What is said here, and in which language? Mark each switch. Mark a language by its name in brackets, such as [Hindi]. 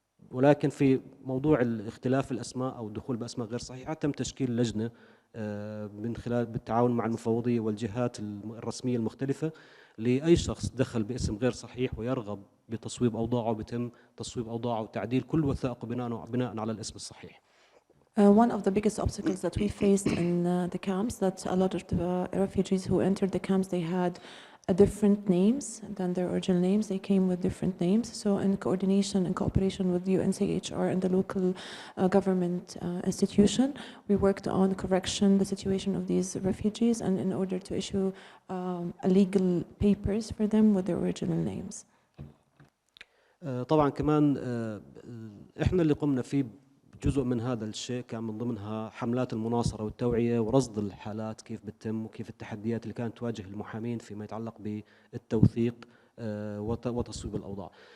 [Arabic] ولكن في موضوع اختلاف الأسماء أو الدخول بأسماء غير صحيحة تم تشكيل لجنة من خلال بالتعاون مع المفوضية والجهات الرسمية المختلفة لأي شخص دخل باسم غير صحيح ويرغب بتصويب أوضاعه بتم تصويب أوضاعه وتعديل كل وثائقه بناء على الاسم الصحيح. [English] One of the biggest obstacles that we faced in the camps, that a lot of the refugees who entered the camps, they had different names than their original names. They came with different names. So in coordination and cooperation with UNCHR and the local government institution, we worked on correction the situation of these refugees and in order to issue legal papers for them with their original names. [Arabic] طبعا كمان احنا اللي قمنا فيه جزء من هذا الشيء كان من ضمنها حملات المناصرة والتوعية ورصد الحالات كيف بتتم وكيف التحديات اللي كانت تواجه المحامين فيما يتعلق بالتوثيق وتصويب الأوضاع.